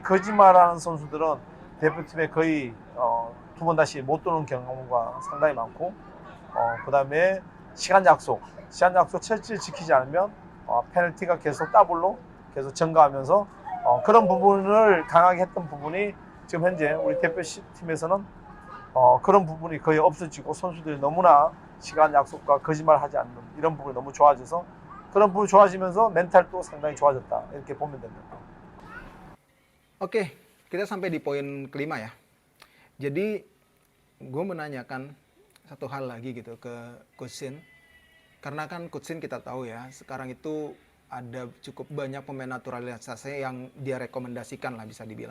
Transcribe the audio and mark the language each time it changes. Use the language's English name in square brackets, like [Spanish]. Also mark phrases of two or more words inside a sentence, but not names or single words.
[Korean] 거짓말하는 선수들은 대표팀에 거의 두 번 다시 못 도는 경우가 상당히 많고 그 다음에 시간 약속 철저히 지키지 않으면 페널티가 계속 더블로 계속 증가하면서 그런 부분을 강하게 했던 부분이 지금 현재 우리 대표팀에서는 그런 부분이 거의 없어지고 선수들이 너무나 시간 약속과 거짓말하지 않는 이런 부분이 너무 좋아져서 그런 부분이 좋아지면서 멘탈도 상당히 좋아졌다 이렇게 보면 됩니다. [Indonesian] Oke, kita sampai di poin kelima ya. Jadi gue menanyakan satu hal lagi gitu ke Coach Tien. Karena kan Coach Tien kita tahu ya, sekarang itu ada cukup banyak pemain naturalisasi yang dia rekomendasikan lah bisa dibilang.